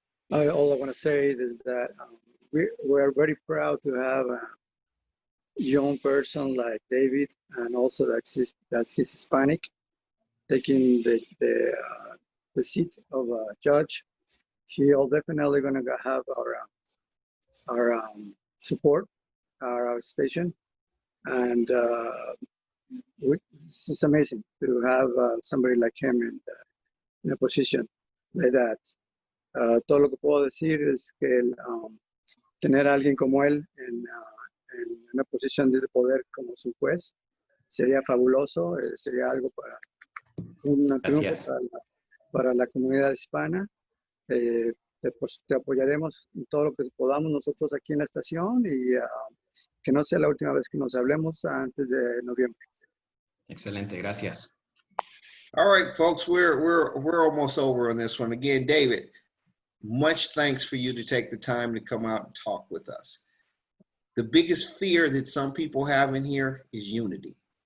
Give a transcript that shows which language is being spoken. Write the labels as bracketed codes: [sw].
[en] All I want to say is that we're very proud to have a young person like David, and also that's he's Hispanic, taking the seat of a judge. He'll definitely going to have our support, our station, and it's amazing to have somebody like him in a position like that. [es] Todo lo que puedo decir es que tener a alguien como él en una posición de poder como su juez sería fabuloso, sería algo para un triunfo para la comunidad hispana. Te apoyaremos en todo lo que podamos nosotros aquí en la estación y que no sea la última vez que nos hablemos antes de noviembre. Excelente, gracias. [en] All right, folks, we're almost over on this one. Again, David, much thanks for you to take the time to come out and talk with us. The biggest fear that some people have in here is unity.